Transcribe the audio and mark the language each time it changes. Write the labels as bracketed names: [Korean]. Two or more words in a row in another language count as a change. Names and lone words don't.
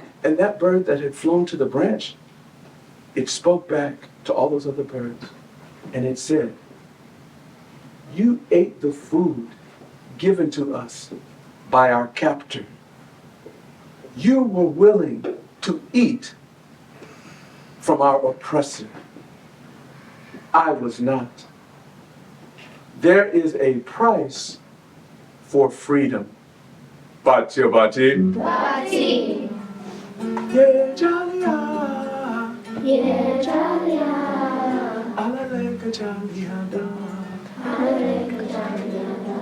[English] And that bird that had flown to the branch, it spoke back to all those other birds, and it said, "You ate the food given to us by our captor. You were willing to eat from our oppressor. I was not. There is a price for freedom." Bati. Bati, Yeah, jalia. ye jalia, Alaleka jalia. alaleka jaliada.